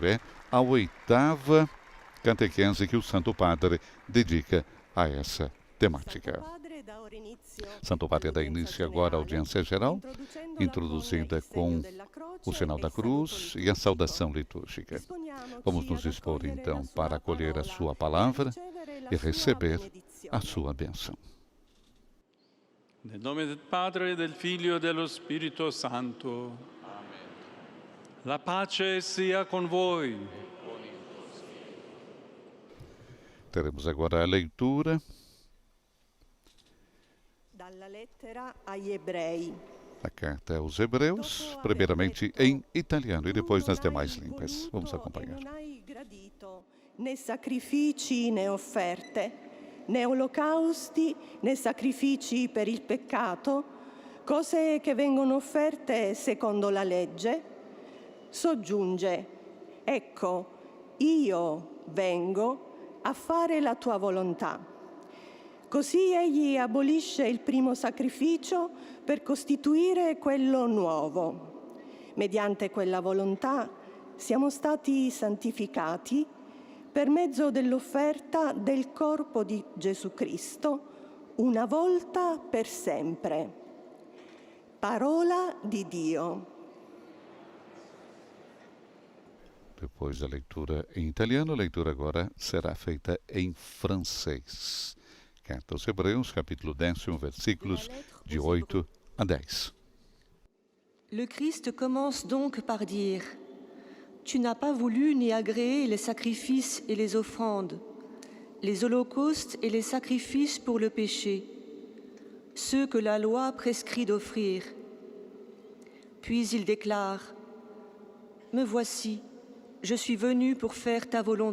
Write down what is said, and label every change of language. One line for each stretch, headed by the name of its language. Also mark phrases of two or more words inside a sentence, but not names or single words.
Portuguese: É a 8ª catequese que o Santo Padre dedica a essa temática. Santo Padre dá início agora à audiência geral, introduzida com o sinal da cruz e a saudação litúrgica. Vamos nos dispor então para acolher a sua palavra e receber a sua bênção.
Italian: Nel nome del Padre, del Figlio e dello Spirito Santo. Amen. La pace sia con voi.
Portuguese: Teremos agora a leitura da carta aos Hebreus, primeiramente em italiano e depois nas demais línguas. Vamos acompanhar.
Italian: Né sacrifici né offerte, né olocausti né sacrifici per il peccato, cose che vengono offerte secondo la legge, soggiunge: ecco, io vengo a fare la tua volontà. Così egli abolisce il primo sacrificio per costituire quello nuovo. Mediante quella volontà siamo stati santificati per mezzo dell'offerta del corpo di Gesù Cristo, una volta per sempre. Parola di Dio.
Portuguese: Depois da leitura em italiano, a leitura agora será feita em francês. Carta aos Hebreus, capítulo 10, versículos de 8 a 10.
French: Le Christ commence donc par dire « Tu n'as pas voulu ni agréer les sacrifices et les offrandes, les holocaustes et les sacrifices pour le péché, ceux que la loi prescrit d'offrir. » Puis il déclare « Me voici, je suis venu pour faire ta volonté.